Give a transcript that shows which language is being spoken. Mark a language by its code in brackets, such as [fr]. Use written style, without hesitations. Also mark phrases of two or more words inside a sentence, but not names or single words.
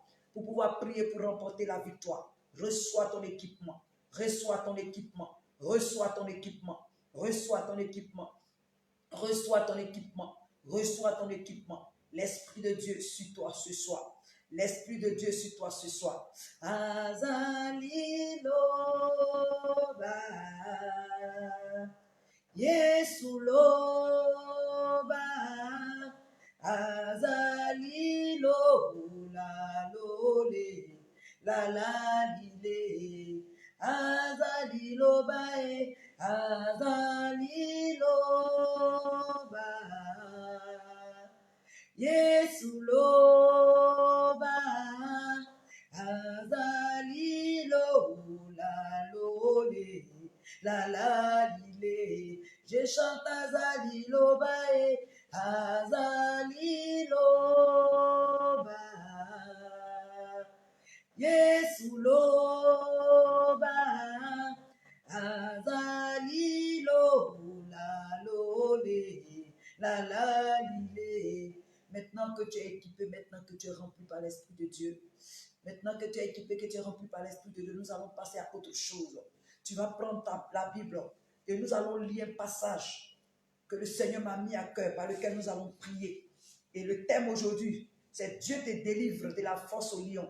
[fr] Pour pouvoir prier pour remporter la victoire. Reçois ton équipement. Reçois ton équipement. Reçois ton équipement. Reçois ton équipement. Reçois ton équipement. Reçois ton équipement. L'Esprit de Dieu sur toi ce soir. L'Esprit de Dieu sur toi ce soir. [ln] Azali loba, Yesu loba, Azali lola lole, la la lile, Azali loba, azali loba Yesu loba azali lola lole la la lile [fr] je chante [ln] azali loba azali loba Yesu loba azali lola lole la la lile. [fr] Maintenant que tu es équipé, maintenant que tu es rempli par l'Esprit de Dieu, maintenant que tu es équipé, que tu es rempli par l'Esprit de Dieu, nous allons passer à autre chose. Tu vas prendre la Bible et nous allons lire un passage que le Seigneur m'a mis à cœur, par lequel nous allons prier. Et le thème aujourd'hui, c'est Dieu te délivre de la force au lion.